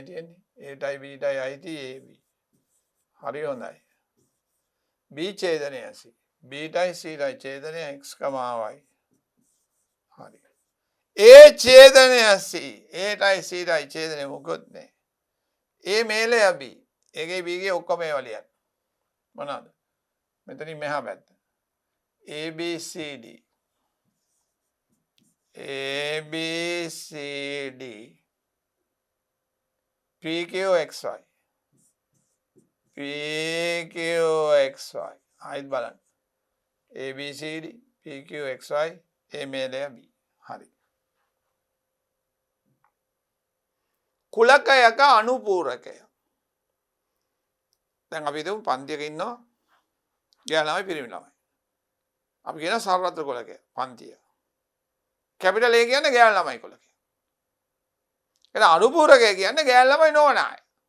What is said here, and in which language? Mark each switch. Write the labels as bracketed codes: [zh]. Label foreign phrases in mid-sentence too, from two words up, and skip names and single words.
[si] තියෙන්නේ A ටයි B ටයි අයිති AB හරි හොඳයි B ඡේදනය C B ටයි C ටයි ඡේදනය x, y හරි A ඡේදනය C A ටයි C ටයි ඡේදනය මොකොත් නෑ A මේලය B ඒකේ B ගේ ඔක්කොම ඒවා ලියන්න මොනවාද මෙතනින් මෙහා පැත්ත A B C D A B C D P Q X Y P Q X Y ආයිත් බලන්න A B C D P Q X Y A මේලය B හරි කුලකයක අනුපූරකය දැන් අපි හිතමු පන්තියක ඉන්නවා ගෑනු ළමයි පිරිමි ළමයි අපි කියන සර්වත්‍ර කුලකය පන්තිය කැපිටල් A කියන්නේ ගෑනු ළමයි කුලකය එතන අනුපූරකය කියන්නේ ගෑනු ළමයි නොවන අය